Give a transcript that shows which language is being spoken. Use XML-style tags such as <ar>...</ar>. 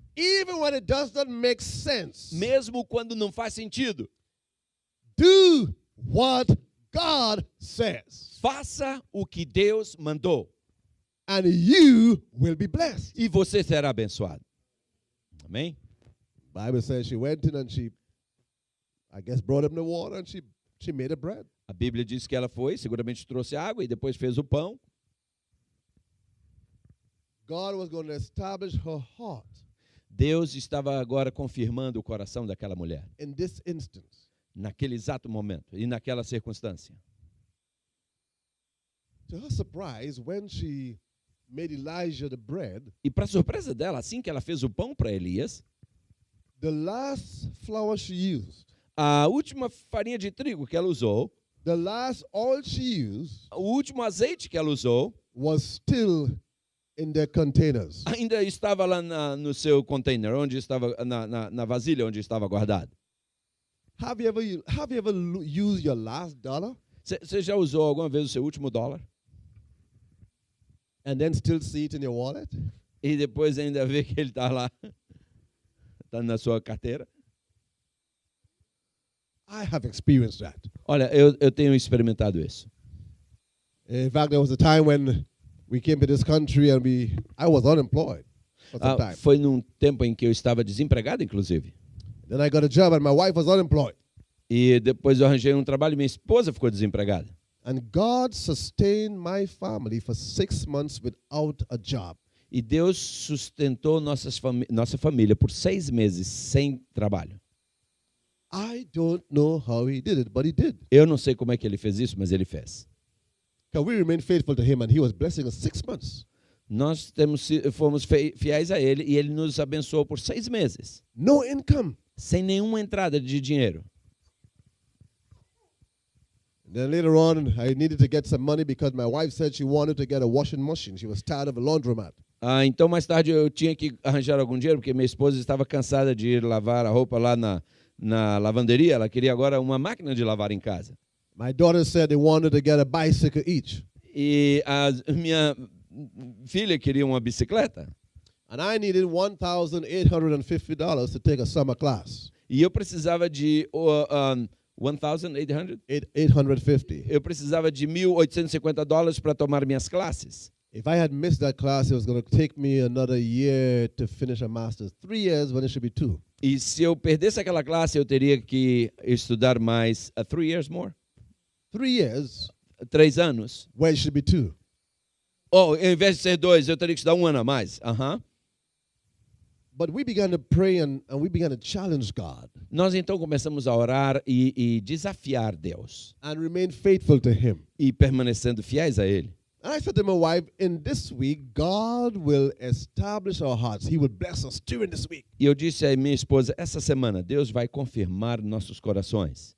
<en>even when it does not make sense,</en> <pt>mesmo quando não faz sentido,</pt> <en>do what God says,</en> <pt>faça o que Deus mandou</pt> <en>and you will be blessed.</en> <pt>e você será abençoado. Amém?</pt> <en>Bible says she went in and she, I guess, brought him the water and she made a bread.</en> <pt>A Bíblia diz que ela foi, seguramente trouxe água e depois fez o pão.</pt> <en>God was going to establish her heart</en> <pt>Deus estava agora confirmando o coração daquela mulher,</pt> <en>in this instance.</en> <pt>naquele exato momento e naquela circunstância.</pt> <en>To her surprise, when she made Elijah the bread,</en> <pt>E para surpresa dela, assim que ela fez o pão para Elias,</pt> <en>the last flour she used,</en> <pt>a última farinha de trigo que ela usou,</pt> <en>the last oil she used,</en> <pt>o último azeite que ela usou,</pt> <en>was still in their containers.</en> <pt>ainda estava lá no seu container, onde estava na vasilha onde estava guardado.</pt> <en>Have you ever used your last dollar</en> <pt>Você já usou alguma vez o seu último dólar?</pt> <en>and then still see it in your wallet?</en> <pt>E depois ainda vê que ele está lá, está na sua carteira?</pt> <en>I have experienced that.</en> <pt>Olha, eu tenho experimentado isso.</pt> <en>In fact, there was a time when we came to this country and I was unemployed for some time.</en> <pt>Foi num tempo em que eu estava desempregado, inclusive.</pt> <en>Then I got a job and my wife was unemployed.</en> <pt>E depois eu arranjei um trabalho e minha esposa ficou desempregada.</pt> <en>And God sustained my family for 6 months without a job.</en> <pt>E Deus sustentou nossa família por 6 meses sem trabalho.</pt> <en>I don't know how he did it, but he did.</en> <pt>Eu não sei como é que ele fez isso, mas ele fez.</pt> <en>Because we remained faithful to him and he was blessing us 6 months.</en> <pt>Nós fomos fiéis a ele e ele nos abençoou por 6 meses,</pt> <en>No income.</en> <pt>sem nenhuma entrada de dinheiro.</pt> <en>Then later on, I needed to get some money because my wife said she wanted to get a washing machine. She was tired of a laundromat.</en> <pt>Então, mais tarde, eu tinha que arranjar algum dinheiro, porque minha esposa estava cansada de ir lavar a roupa lá na lavanderia. Ela queria agora uma máquina de lavar em casa.</pt> <en>My daughter said they wanted to get a bicycle each.</en> <pt>E a minha filha queria uma bicicleta.</pt> <en>And I needed $1,850 to take a summer class.</en> <pt>E eu precisava de 1.800?</pt> <en>850.</en> <pt>Eu precisava de $1.850 para tomar minhas classes.</pt> <en>If I had missed that class, it was going to take me another year to finish a master's. 3 years when it should be 2.</en> <pt>E se eu perdesse aquela classe, eu teria que estudar mais</pt> <en>3 years more? 3 years</en> <pt>3 anos.</pt> <en>when it should be 2.</en> <pt>Ou, ao invés de ser 2, eu teria que estudar 1 ano a mais.</pt> <en>But we began to pray and we began to challenge God</en> <pt>Nós então começamos a orar e desafiar Deus.</pt> <en>and remain faithful to him.</en> <pt>E permanecendo fiéis a Ele.</pt> <en>And I said to my wife, in this week, God will establish our hearts. He will bless us during this week.</en> <pt>E eu disse à minha esposa, essa semana Deus vai confirmar nossos corações.</pt>